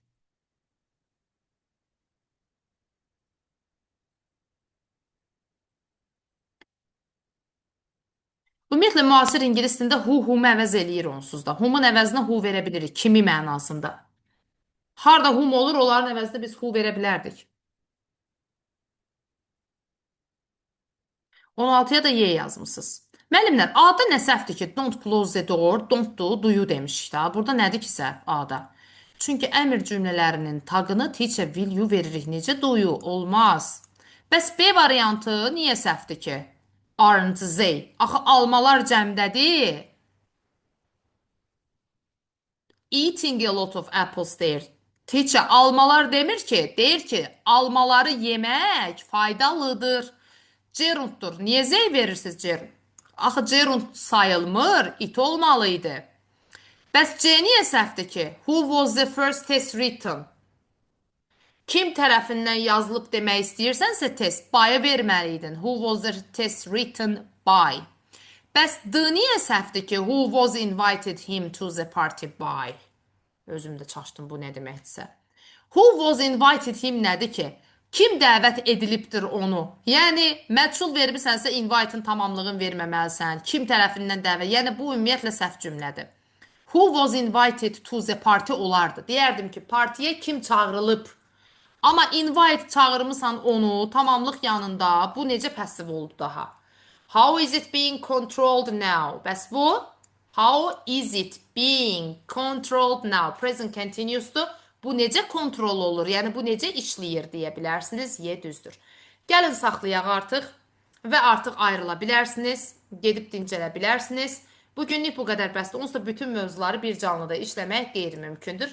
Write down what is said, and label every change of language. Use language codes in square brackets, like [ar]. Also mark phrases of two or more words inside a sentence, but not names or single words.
[az] Ümumiyyətlə, müasir ingilis dilində who-mu əvəz eləyir onsuz da. Who'mun əvəzinə who verə bilirik, kimi mənasında. Harada whom olur, onların əvəzinə biz who verə bilərdik. 16-ya da Y yazmışsınız. Müəllimlər, A-da nə səhvdir ki, [en] don't close the door, don't do you [az] demişik da. Burada nədir ki səhv A-da? Çünki əmr cümlələrinin tagını [en] teacher will you [az] veririk. Necə [en] do you? [az] Olmaz. Bəs B variantı niyə səhvdir ki? [en] Aren't they? [az] Axı, almalar cəmdədir. [en] Eating a lot of apples deyir. [az] Teacher, almalar demir ki, deyir ki, almaları yemək faydalıdır. Gerunddur. Niyə Z verirsiniz gerund? Axı, gerund sayılmır, it olmalıydı. Bəs C niyə səhvdir ki? [en] Who was the first test written? [az] Kim tərəfindən yazılıb demək istəyirsənsə test, by-ı verməliydin. [en] Who was the test written by? [az] Bəs D niyə səhvdir ki? [en] Who was invited him to the party by? [az] Özüm də çaşdım bu nə deməkdirsə. [en] Who was invited him [az] nədir ki? Kim dəvət edilibdir onu? Yəni, məchul vermisənsə invite-ın tamamlığını verməməlisən. Kim tərəfindən dəvət? Yəni, bu ümumiyyətlə səhv cümlədir. [en] Who was invited to the party olardı. [az] Deyərdim ki, partiyə kim çağırılıb? Amma invite çağırmısan onu tamamlıq yanında. Bu necə passiv oldu daha? [en] How is it being controlled now? [az] Bəs bu? [en] How is it being controlled now? Present continuous'dur. [az] Bu necə kontrol olur? Yəni, bu necə işləyir deyə bilərsiniz. Y düzdür. Gəlin saxlayaq artıq və artıq ayrıla bilərsiniz. Gedib dincələ bilərsiniz. Bugünlük bu qədər bəsdir. Onsuz da bütün mövzuları bir canlıda işləmək qeyri-mümkündür.